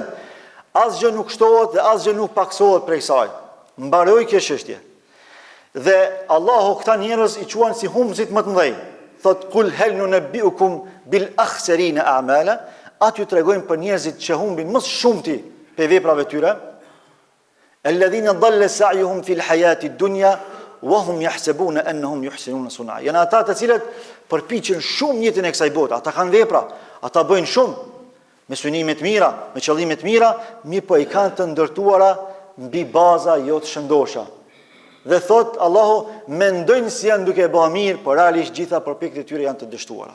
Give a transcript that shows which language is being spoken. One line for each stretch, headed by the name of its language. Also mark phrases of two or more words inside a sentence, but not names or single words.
Albanian: Asgjë nuk shtohet dhe asgjë nuk paksohet prej saj. Mbaroi kjo çështje. Dhe Allahu këta njerëz i quan si humzit më të mëdhej. Thot
Arabic: قل هل ننبئكم بالأخسرين أعمالا,
Albanian: aty tregojmë për njerëzit që humbin më shumëti pe veprave tyre.
Arabic: الذين ضل سعيهم في الحياة الدنيا وهم يحسبون أنهم يحسنون صنعا.
Albanian: Janë ata të cilët përpiqen shumë jetën e kësaj bote. Ata kanë vepra, ata bëjnë shumë me synime të mira, me qëllime të mira, mirë po i kanë të ndërtuara mbi baza jo të shëndosha. Dhe thot Allahu, mendojnë si janë duke bërë mirë, por realisht gjitha përpjekjet e tyre janë të dështuara.